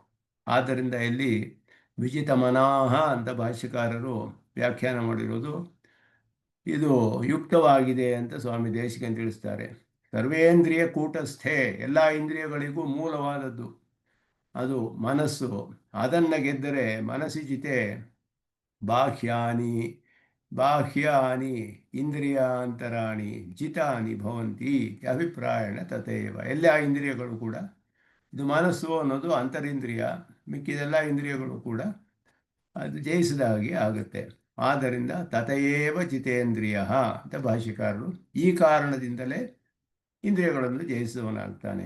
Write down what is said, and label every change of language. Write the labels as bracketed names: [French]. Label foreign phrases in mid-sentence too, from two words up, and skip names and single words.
[Kannada] ಆದ್ದರಿಂದ ಇಲ್ಲಿ [Sanskrit] ವಿಜಿತ ಮನಾಹ [Kannada] ಅಂತ ಭಾಷ್ಯಕಾರರು ವ್ಯಾಖ್ಯಾನ ಮಾಡಿರೋದು ಇದು ಯುಕ್ತವಾಗಿದೆ ಅಂತ ಸ್ವಾಮಿ ದೇಶಿಕನ್ ತಿಳಿಸ್ತಾರೆ. [Sanskrit] ಸರ್ವೇಂದ್ರಿಯ ಕೂಟಸ್ಥೆ, [Kannada] ಎಲ್ಲ ಇಂದ್ರಿಯಗಳಿಗೂ ಮೂಲವಾದದ್ದು ಅದು ಮನಸ್ಸು. ಅದನ್ನು ಗೆದ್ದರೆ [Sanskrit] ಮನಸ್ಸಿಜಿತೆ ಬಾಹ್ಯಾನಿ ಬಾಹ್ಯಾನಿ ಇಂದ್ರಿಯಾಂತರಾಣಿ ಜಿತಾನಿ ಭವಂತಿ ಅಭಿಪ್ರಾಯಣ ತಥೈವ. [Kannada] ಎಲ್ಲ ಇಂದ್ರಿಯಗಳು ಕೂಡ, ಇದು ಮನಸ್ಸು ಅನ್ನೋದು ಅಂತರಿಂದ್ರಿಯ, ಮಿಕ್ಕಿದೆಲ್ಲ ಇಂದ್ರಿಯಗಳು ಕೂಡ ಅದು ಜಯಿಸಿದ ಹಾಗೆ ಆಗುತ್ತೆ. ಆದ್ದರಿಂದ [Sanskrit] ತಥೈವ ಜಿತೇಂದ್ರಿಯ [Kannada] ಅಂತ ಭಾಷ್ಯಕಾರರು ಈ ಕಾರಣದಿಂದಲೇ ಇಂದ್ರಿಯಗಳನ್ನು ಜಯಿಸುವವನಾಗ್ತಾನೆ.